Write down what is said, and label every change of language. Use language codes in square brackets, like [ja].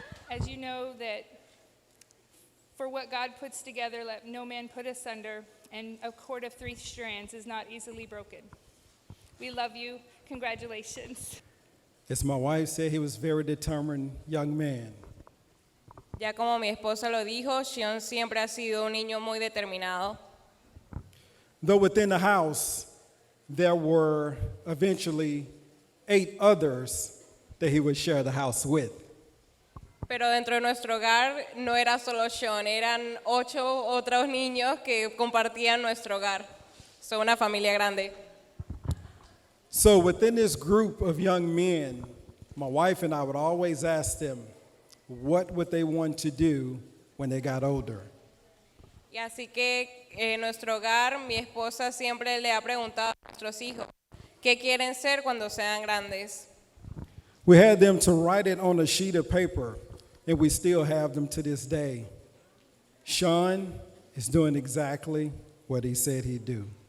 [en] As you know that for what God puts together, let no man put asunder, and a cord of 3 strands is not easily broken. We love you. Congratulations. As my wife said, he was a very determined young man. [es] Ya como mi esposa lo dijo, Sean siempre ha sido un niño muy determinado. [en] Though within the house, there were eventually 8 others that he would share the house with. [es] Pero dentro de nuestro hogar no era solo Sean, eran 8 otros niños que compartían nuestro hogar. Son una familia grande. [en] So within this group of young men, my wife and I would always ask them, what would they want to do when they got older? [es] Y así que en nuestro hogar, mi esposa siempre le ha preguntado a nuestros hijos, ¿qué quieren ser cuando sean grandes? [en] We had them to write it on a sheet of paper, and we still have them to this day. Sean is doing exactly what he said he'd do.